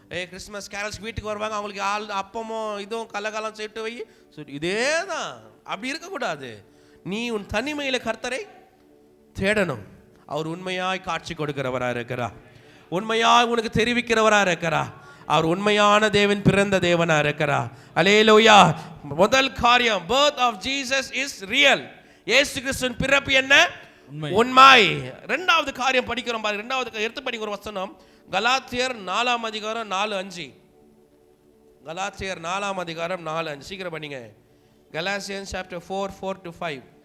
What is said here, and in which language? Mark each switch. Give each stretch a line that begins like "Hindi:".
Tamil: Christmas carols வீட்டுக்கு வருவாங்க, அவங்களுக்கு அப்பமும் இதுவும் கலகாலம் சேர்த்து வை. இதே தான். அப்படி இருக்கக்கூடாது. நீ உன் தனிமையில் கர்த்தரை தேடணும். அவர் உண்மையாய் காட்சி கொடுக்கிறவரா இருக்கிறா, உண்மையாய் உனக்கு தெரிவிக்கிறவரா இருக்கிறா. அவர் உண்மையான தேவன், பிறந்த தேவனா இருக்கிறா. அல்லேலூயா. முதல் காரியம்,
English: birth of Jesus is real.
Tamil: இயேசு கிறிஸ்துவின் பிறப்பு என்ன? உண்மை. இரண்டாவது காரியம் படிக்கிறோம் பாருங்க. இரண்டாவது எடுத்து படிக்கிற ஒரு வசனம் கலாத்தியர் 4:4-5. கலாத்தியர் 4:4-5 சீக்கிரம் படிங்க.
English: Galatians chapter 4:4-5.